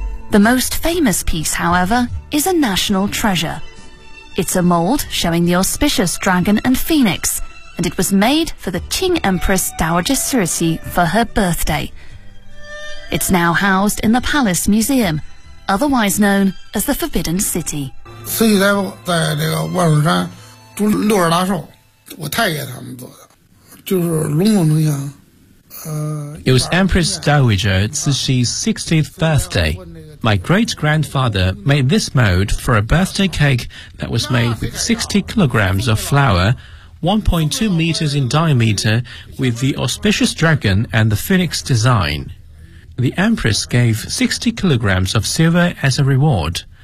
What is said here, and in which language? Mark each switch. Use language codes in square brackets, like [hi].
[en] The most famous piece, however, is a national treasure. It's a mould showing the auspicious dragon and phoenix, and it was made for the Qing Empress Dowager Cixi for her birthday. It's now housed in the Palace Museum,otherwise known as the Forbidden City. [zh] Cixi 在这个万寿山住六十大寿，我太爷他们做的，就是龙凤呈祥。 [en] It was Empress Dowager Cixi's 60th birthday. My great-grandfather made this mold for a birthday cake that was made with 60 kilograms of flour, 1.2 meters in diameter, with the auspicious dragon and the phoenix design. The Empress gave 60 kilograms of silver as a reward.